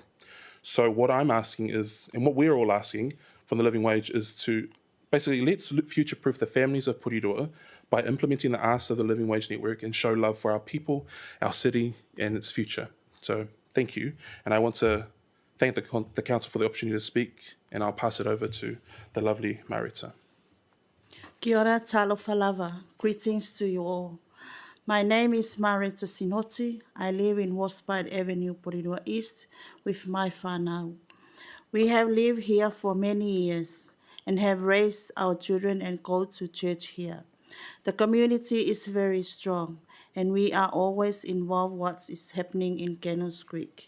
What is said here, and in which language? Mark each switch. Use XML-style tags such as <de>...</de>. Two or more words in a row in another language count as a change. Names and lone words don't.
<en>So what I'm asking is, and what we're all asking from the Living Wage is to basically let's future-proof the families of Porirua by implementing the asks of the Living Wage Network and show love for our people, our city and its future. So thank you. And I want to thank the Council for the opportunity to speak, and I'll pass it over to the lovely Marita.</en> <mi>Kia ora,</mi> <sm>talofa lava.</sm> <en>Greetings to you all. My name is Marita Sinoti. I live in Warspite Avenue, Porirua East, with my whānau. We have lived here for many years and have raised our children and go to church here. The community is very strong, and we are always involved in what is happening in Kenners Creek.</en>